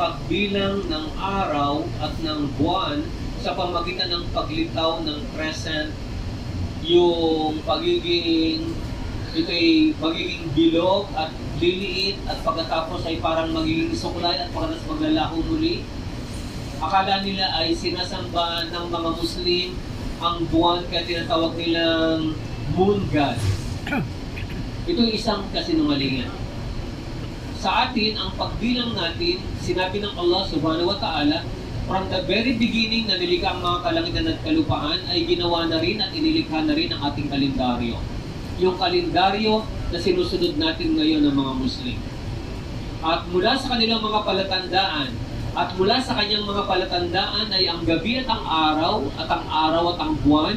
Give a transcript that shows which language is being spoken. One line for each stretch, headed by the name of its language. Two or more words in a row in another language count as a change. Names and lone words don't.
Filipino: pagbilang ng araw at ng buwan sa pamagitan ng paglitaw ng crescent, yung pagiging ito'y magiging bilog at liliit at pagkatapos ay parang magiging suklay at pagkatapos maglalaho muli. Akala nila ay sinasamba ng mga Muslim ang buwan kaya tinatawag nilang
English: moon god.
Filipino: Ito'y isang kasinungalingan. Sa atin, ang pagbilang natin, sinabi ng Allah
Arabic: سبحانه وتعالى,
English: from the very beginning
Filipino: na nilikha ang mga kalangitan at kalupaan, ay ginawa na rin at inilikha na rin ang ating kalendaryo. Yung kalendaryo na sinusunod natin ngayon ng mga Muslim. At mula sa kanilang mga palatandaan, at mula sa kanyang mga palatandaan ay ang gabi at ang araw at ang buwan.